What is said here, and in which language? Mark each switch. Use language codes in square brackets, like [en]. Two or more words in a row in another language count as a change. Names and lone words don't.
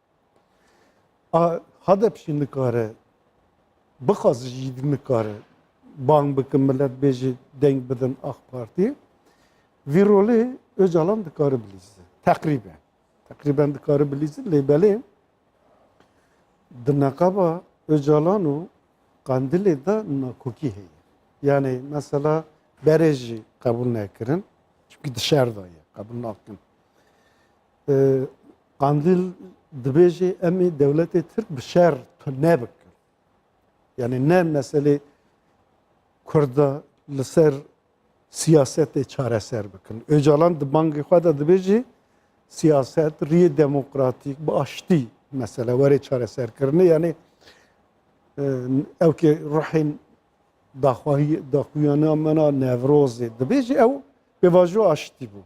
[ku] HDP jî nikare bixwaz jî nikare bang bikin millet bêjî deng bidin AK Parti. Vî rolê Öcalan dikare bilîze. Tekriben. Tekriben dikare bilîze. Lêbelê di neqeba Öcalan û Kandilê de nakokî heye. Yani mesela berejî kabul nekirin. [tr] Çünkü dışarıda [ku] ye. Kabul nakin. Kandil dibêjê em ê devletê Tirk bi şer ne bikin. Yani ne mesele Kurda li ser siyasetê çareser bikin. Öcalan di bangê xwe de dibêjî siyaset rîyê demokratîk bi aştî mesele werê çareserkirinê yani ew ki rihên daxuyana mena Nevrozê dibêjî ew pêvajo aştî bû.